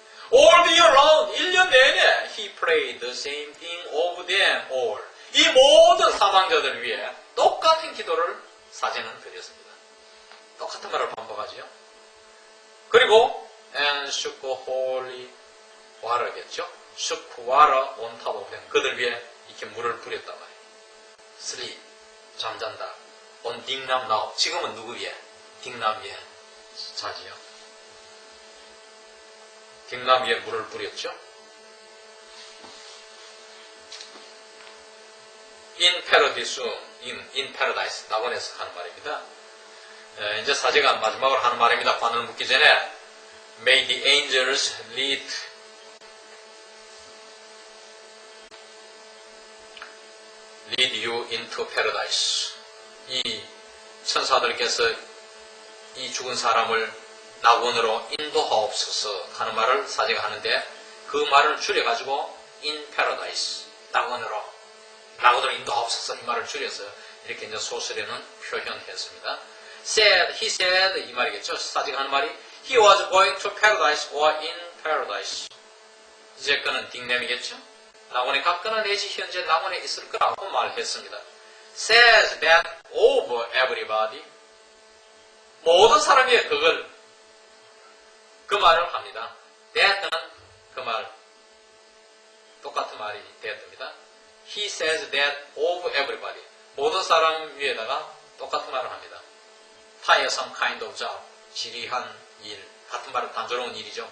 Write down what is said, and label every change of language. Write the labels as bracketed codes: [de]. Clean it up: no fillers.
[en] All the year round, [ko] 1년 내내 [en] he prayed the same thing of them all. [ko] 이 모든 사망자들 위해 똑같은 기도를 사제는 드렸습니다. 똑같은 말을 반복하지요. 그리고 [en] and shook holy water겠죠. shook water on top of them. [ko] 그들 위해 이렇게 물을 뿌렸단 말이에요. sleep, 잠잔다. [en] on 딩남 now. [ko] 지금은 누구 위에? 딩남 위에 자지요. 딩남 위에 물을 뿌렸죠. [en] in paradise, in paradise. [ko] 낙원에서 하는 말입니다. 이제 사제가 마지막으로 하는 말입니다. 관을 묻기 전에 [en] May the angels lead you into paradise. [ko] 이 천사들께서 이 죽은 사람을 낙원으로 인도하옵소서 하는 말을 사제가 하는데 그 말을 줄여가지고 [en] in paradise, [ko] 낙원으로 인도하옵소서 이 말을 줄여서 이렇게 이제 소설에는 표현했습니다. [en] he said [ko] 이 말이겠죠. 사제가 하는 말이 [en] he was going to paradise or in paradise. [ko] 이제 그는 닉네임이겠죠. 낙원에 갔거나 내지 현재 낙원에 있을 거라고 말했습니다. [en] says that of everybody. [ko] 모든 사람이 그걸, 그 말을 합니다. that는 그 말, 똑같은 말이 되었습니다. [en] He says that of everybody. [ko] 모든 사람 위에다가 똑같은 말을 합니다. [en] tiresome kind of job. [ko] 지리한 일. 같은 말은 단조로운 일이죠.